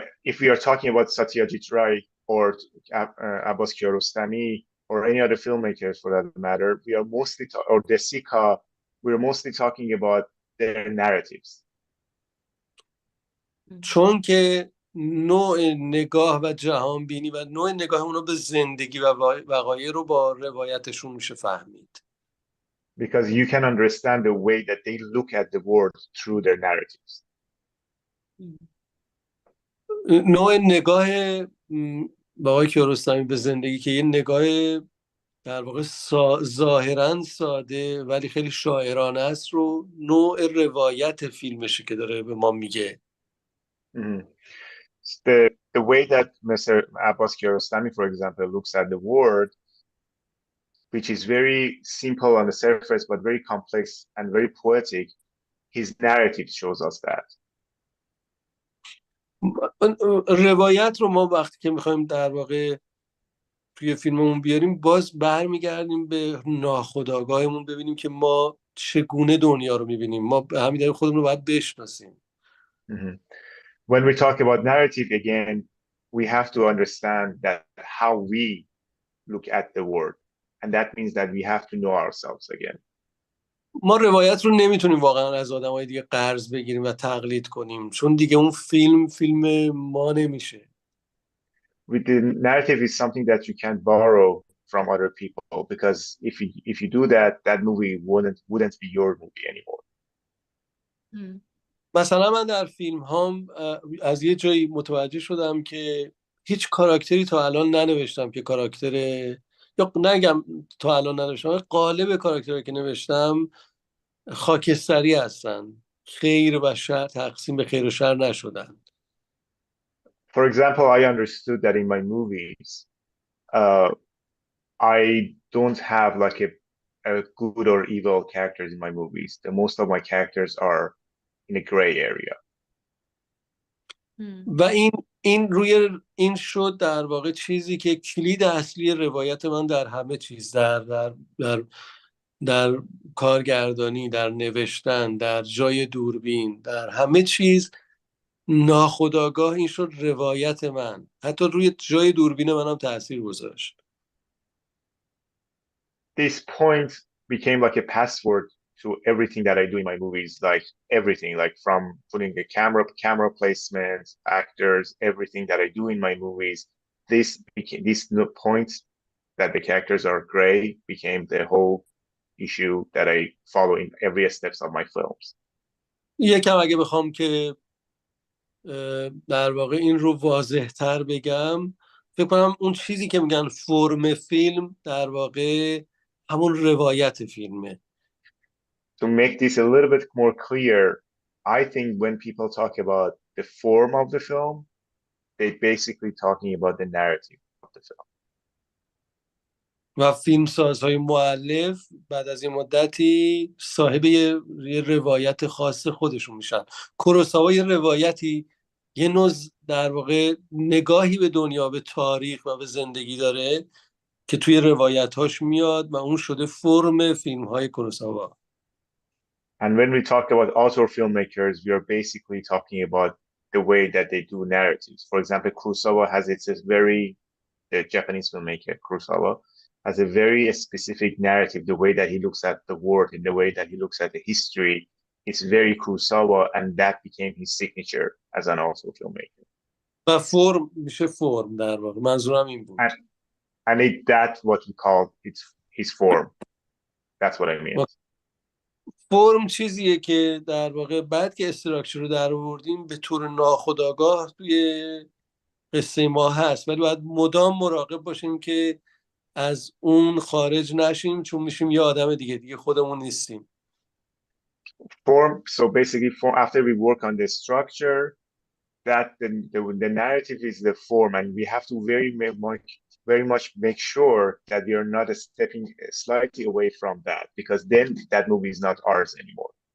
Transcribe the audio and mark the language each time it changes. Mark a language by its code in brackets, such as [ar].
[en] If we are talking about Satyajit Ray or Abbas Kiarostami or any other filmmakers for that matter, we are mostly or Desika, we are mostly talking about their narratives. [fa] چون که نوع نگاه و جهان بینی و نوع نگاه اونا به زندگی و وقایع رو با روایتشون میشه فهمید. [en] Because you can understand the way that they look at the world through their narratives. [fa] نوع نگاه آقای کیارستمی به زندگی که یه نگاه در واقع ظاهرا ساده ولی خیلی شاعرانه است رو نوع روایت فیلمشه که داره به ما میگه. [en] The way that Mr. Abbas Kiarostami, for example, looks at the world, which is very simple on the surface but very complex and very poetic, his narrative shows us that. [fa] روایت رو ما وقتی که میخوایم در واقع توی فیلممون بیاریم، باز برمیگردیم به ناخودآگاهمون ببینیم که ما چگونه دنیا رو میبینیم. ما به همین دلیل خودمون رو باید بشناسیم. [en] When we talk about narrative again, we have to understand that how we look at the world, and that means that we have to know ourselves again. [fa] ما روایت رو نمیتونیم واقعا از آدمای دیگه قرض بگیریم و تقلید کنیم، چون دیگه اون فیلم ما نمیشه. [en] With the narrative is something that you can't borrow from other people, because if you do that, that movie wouldn't be your movie anymore. [fa] مثلا من در فیلم هام از یه جایی متوجه شدم که هیچ کاراکتری تا الان ننوشتم که کاراکتر، یا نگم تا الان ننوشتم، قالب کاراکتری که نوشتم خاکستری هستن، خیر و شر، تقسیم به خیر و شر نشدن. [en] For example, I understood that in my movies, I don't have like a good or evil characters in my movies. The most of my characters are in a gray area. [fa] و این روی این شد در واقع چیزی که کلید اصلی روایت من در همه چیز، در کارگردانی، در نوشتن، در جای دوربین، در همه چیز ناخودآگاه این شد روایت من. حتی روی جای دوربین منم تأثیر گذاشت. [en] This point became like a password to everything that I do in my movies, like everything, like from putting the camera placement, actors, everything that I do in my movies. This point that the characters are gray became the whole issue that I follow in every steps of my films. [fa] یکم اگه بخوام که در واقع این رو واضح تر بگم، فکر کنم اون چیزی که میگن فرم فیلم در واقع همون روایت فیلمه. [en] To make this a little bit more clear, I think when people talk about the form of the film, they're basically talking about the narrative of the film. [fa] و فیلمسازهای مؤلف بعد از این مدتی صاحب یه روایت خاص خودشون میشن. کوروساوا یه روایتی، یه نوع در واقع نگاهی به دنیا، به تاریخ و به زندگی داره که توی روایت‌هاش میاد و اون شده فرم فیلم‌های کوروساوا. [en] And when we talk about author filmmakers, we are basically talking about the way that they do narratives. For example, Kurosawa has the Japanese filmmaker Kurosawa has a very specific narrative, the way that he looks at the world and the way that he looks at the history. It's very Kurosawa, and that became his signature as an author filmmaker. [fa] و فرم میشه فرم در واقع، منظورم این بود. [en] And that's what we call his form. That's what I mean. [fa] فرم چیزیه که در واقع بعد که استراکچر رو در آوردیم به طور ناخودآگاه توی قصه ما هست، ولی باید مدام مراقب باشیم که از اون خارج نشیم، چون میشیم یه آدم دیگه خودمون نیستیم. [en] Form, so basically, after we work on the structure, that the narrative is the form, and we have to very much make sure that we are not stepping slightly away from that, because then that movie is not ours anymore.